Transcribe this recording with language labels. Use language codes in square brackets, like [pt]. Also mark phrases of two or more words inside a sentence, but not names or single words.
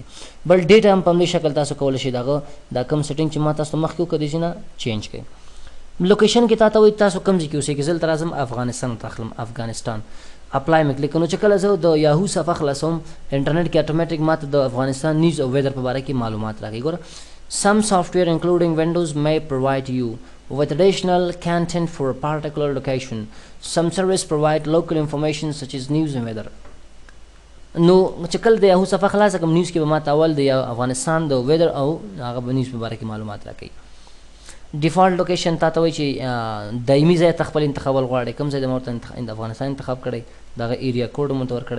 [ps] بل ډیټ هم په همدې شکل تاسو کولی شئ دغه دا کوم سیټینګ چې ما تاسو ته مخکې وکړه دیجي نه چینج کړئ. لوکیشن کې تا ته وایي تاسو کوم ځای کې اوسېږئ. زه دلته راځم افغانستان ته اخلم، افغانستان، اپلای مې کلیک. نو چې کله زه د یاهو صفحه خلاصوم انټرنیټ کې اټومیټیک ما ته د افغانستان نیوز او ویدر په باره کې معلومات راکوي. ګوره [en] some software including Windows may provide you with additional content for a particular location. Some service provide local information such as news and weather. [ps] نو چې کله د یاهو صفحه خلاصه کړم نیوز کې به ما ته اول د افغانستان د ویدر او هغه به نیوز په باره کې معلومات راکوي. [en] default location [ps] تا ته وایي چې دایمي ځای ته خپل انتخابول غواړئ، کوم ځای د ما ورته د افغانستان انتخاب کړی، دغه [en] area code [ps] مو ورته ورکړی.